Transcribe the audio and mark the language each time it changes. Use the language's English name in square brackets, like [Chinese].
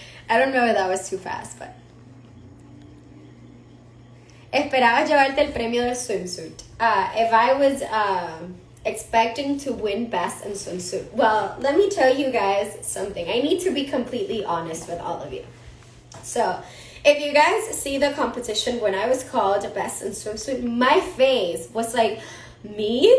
[English] I don't know if that was too fast, but. [Spanish] Esperaba llevarte el premio del swimsuit. [English] If I was expecting to win best in swimsuit, well, let me tell you guys something. I need to be completely honest with all of you. So, if you guys see the competition when I was called best in swimsuit, my face was like, me?